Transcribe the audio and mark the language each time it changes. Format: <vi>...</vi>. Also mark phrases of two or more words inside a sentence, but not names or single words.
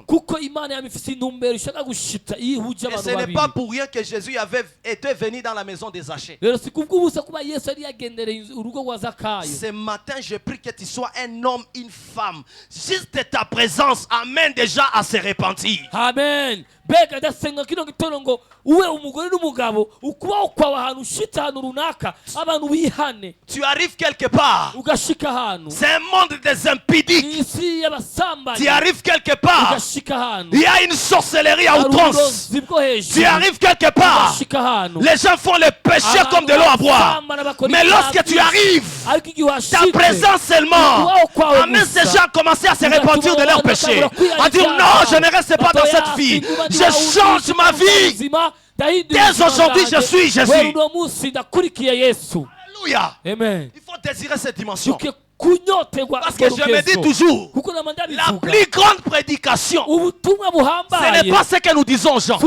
<rn>Kuko Imana yamifise intumbero ishaka gushitsa ihuje</rn> <fr>Et</fr> <rn>abantu</rn> <fr>ce n'est</fr> <rn>babiri.</rn> <fr>pas pour rien que Jésus était venu dans la maison des Zachée.</fr> <rn>Rero si kubw'ubusa kuba Yesu yari yagendereye urugo rwa Zakayo.</rn> <fr>Ce matin, je prie que tu sois un homme, une femme. Juste ta présence amène déjà à se repentir. Amen.</fr> <rn>Mbega ndasenga kino gitondo ngo uwe umugore n'umugabo ukubaho kwawe ahantu ushitse ahantu runaka abantu bihane</rn> <fr>Tu arrives quelque part.</fr> <rn>ugashika ahantu.</rn> <fr>C'est un monde des impudiques.</fr> <rn>Isi y'abasambanyi</rn> <fr>Tu arrives quelque part.</fr> <rn>ugashika ahantu.</rn> <fr>Il y a une sorcellerie à outrance.</fr> <rn>Uburozi bwo hejuru.</rn> <fr>Tu arrives quelque part.</fr> <rn>Ugashika ahantu.</rn> <fr>Les gens font le péché comme de l'eau à boire. Mais lorsque tu arrives,</fr> <rn>ariko igihe</rn> <fr>ta</fr> <rn>washitse</rn> <fr>présence seulement amène ces gens à commencer à se repentir de leurs péchés. À dire non, je ne reste pas dans cette vie. Je change ma vie. Dès aujourd'hui, je suis Jésus. Alléluia. Amen. Il faut désirer cette dimension. Parce que je me dis toujours, la plus grande prédication, ce n'est pas ce que nous disons aux gens.</fr>